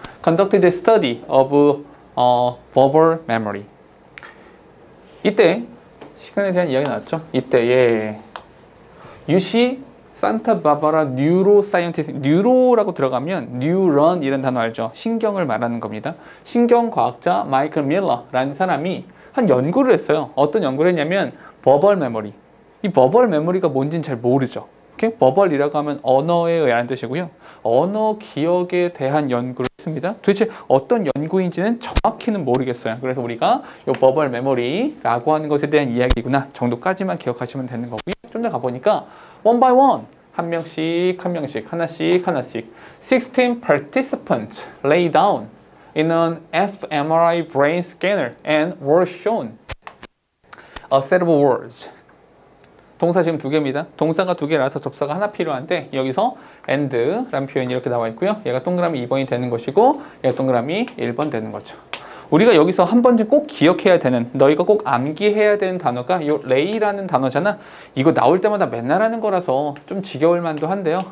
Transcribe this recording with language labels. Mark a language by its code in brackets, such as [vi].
[en] conducted a study of verbal memory. [ko] 이때 시간에 대한 이야기 나왔죠. 이때에 UC 산타 바바라 뉴로사이언티스트, 뉴로라고 들어가면 뉴런 이런 단어 알죠? 신경을 말하는 겁니다. 신경과학자 마이클 밀러라는 사람이 한 연구를 했어요. 어떤 연구를 했냐면 버벌 메모리. 이 버벌 메모리가 뭔지는 잘 모르죠. 오케이? 버벌이라고 하면 언어에 의한 뜻이고요. 언어 기억에 대한 연구를 했습니다. 도대체 어떤 연구인지는 정확히는 모르겠어요. 그래서 우리가 이 버벌 메모리라고 하는 것에 대한 이야기구나 정도까지만 기억하시면 되는 거고요. 좀 더 가보니까 [en] one by one, [ko] 한 명씩, 하나씩 [en] 16 participants lay down in an fMRI brain scanner and were shown a set of words. [ko] 동사 지금 두 개입니다. 동사가 두 개라서 접사가 하나 필요한데 여기서 and라는 표현이 이렇게 나와 있고요. 얘가 동그라미 2번이 되는 것이고 얘가 동그라미 1번 되는 거죠. 우리가 여기서 한 번쯤 꼭 기억해야 되는, 너희가 꼭 암기해야 되는 단어가 이 lay라는 단어잖아. 이거 나올 때마다 맨날 하는 거라서 좀 지겨울 만도 한데요.